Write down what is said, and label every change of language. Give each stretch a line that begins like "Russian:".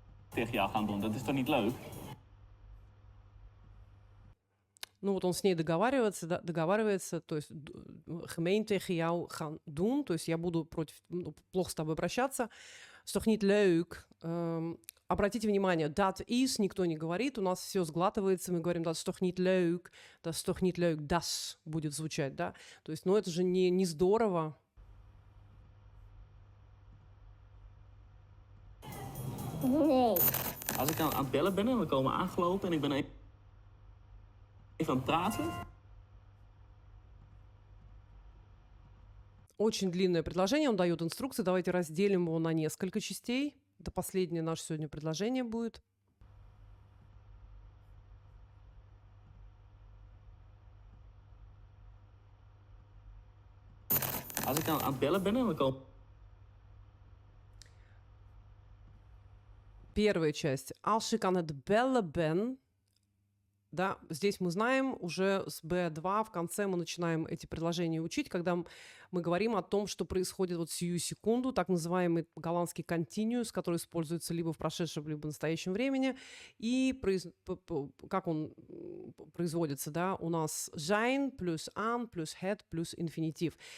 Dutch: Tegen jou gaan doen, dat is toch niet leuk?
Russian: Ну вот он с ней договаривается, то есть
Dutch: gemeen tegen jou gaan doen,
Russian: то есть я буду плохо с тобой обращаться.
Dutch: Is toch niet leuk?
Russian: Обратите внимание, dat is никто не говорит, у нас все сглатывается, мы говорим
Dutch: dat is toch niet leuk,
Russian: das будет звучать, да? То есть, ну это же не здорово.
Dutch: Nee. Als ik aan het bellen ben en we komen aangelopen en ik ben even aan het praten.
Russian: Очень длинное предложение, он дает инструкции. Давайте разделим его на несколько частей. Это последнее наше сегодня предложение будет.
Dutch: Als ik aan het bellen ben en we komen...
Russian: Первая часть.
Dutch: Als ik aan het bellen ben.
Russian: Да, здесь мы знаем, уже с B2 в конце мы начинаем эти предложения учить, когда Мы говорим о том, что происходит вот сию секунду, так называемый голландский continuous, который используется либо в прошедшем, либо в настоящем времени. И как он производится, да, у нас zijn плюс an плюс het плюс инфинитив.